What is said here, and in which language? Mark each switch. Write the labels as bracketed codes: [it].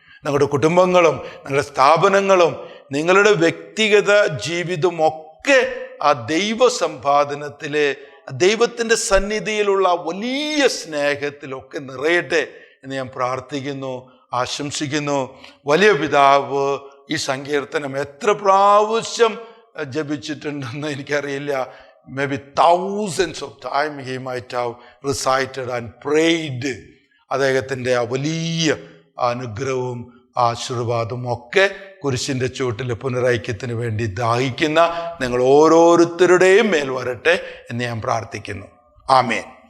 [ml] നിങ്ങളുടെ കുടുംബങ്ങളും നിങ്ങളുടെ സ്ഥാപനങ്ങളും നിങ്ങളുടെ വ്യക്തിഗത ജീവിതമൊക്കെ ആ ദൈവ സമ്പാദനത്തിലെ, ദൈവത്തിൻ്റെ സന്നിധിയിലുള്ള വലിയ സ്നേഹത്തിലൊക്കെ നിറയട്ടെ എന്ന് ഞാൻ പ്രാർത്ഥിക്കുന്നു, ആശംസിക്കുന്നു. വലിയ പിതാവ് ഈ സങ്കീർത്തനം എത്ര പ്രാവശ്യം ജപിച്ചിട്ടുണ്ടെന്ന് എനിക്കറിയില്ല. [en] maybe thousands of times he might have recited and prayed. [ml] അദ്ദേഹത്തിൻ്റെ ആ വലിയ അനുഗ്രഹവും ആശീർവാദവും ഒക്കെ കുരിശിൻ്റെ ചുവട്ടിലെ പുനരൈക്യത്തിന് വേണ്ടി ദാഹിക്കുന്ന നിങ്ങൾ ഓരോരുത്തരുടെയും മേൽ വരട്ടെ എന്ന് ഞാൻ പ്രാർത്ഥിക്കുന്നു. ആമേൻ.